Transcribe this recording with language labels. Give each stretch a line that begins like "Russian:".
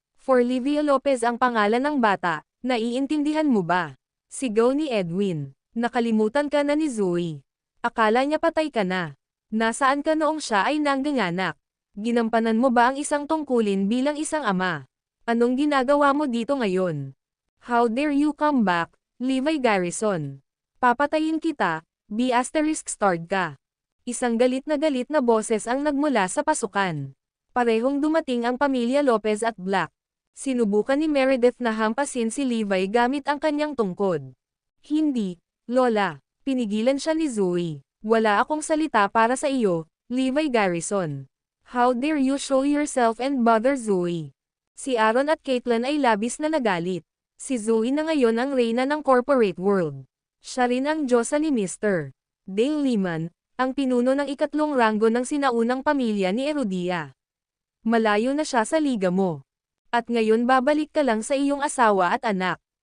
Filipino: For Livia Lopez ang pangalan ng bata. Naiintindihan mo ba? Sigaw ni Edwin. Nakalimutan ka na ni Zoe. Akala niya patay ka na. Nasaan ka noong siya ay nangganganak? Ginampanan mo ba ang isang tungkulin bilang isang ama? Anong ginagawa mo dito ngayon?
English: How dare you come back, Levi Garrison?
Filipino: Papatayin kita, B*****starred ka. Isang galit na boses ang nagmula sa pasukan. Parehong dumating ang pamilya Lopez at Black. Sinubukan ni Meredith na hampasin si Levi gamit ang kanyang tungkod. Hindi, Lola. Pinigilan siya ni Zoe. Wala akong salita para sa iyo, Levi Garrison.
English: How dare you show yourself and bother Zoe?
Filipino: Si Aaron at Caitlin ay labis na nagalit. Si Zoe na ngayon ang reyna ng corporate world. Siya rin ang diyosa ni Mr. Dale Lehman, ang pinuno ng ikatlong ranggo ng sinaunang pamilya ni Herodia. Malayo na siya sa liga mo. At ngayon babalik ka lang sa iyong asawa at anak.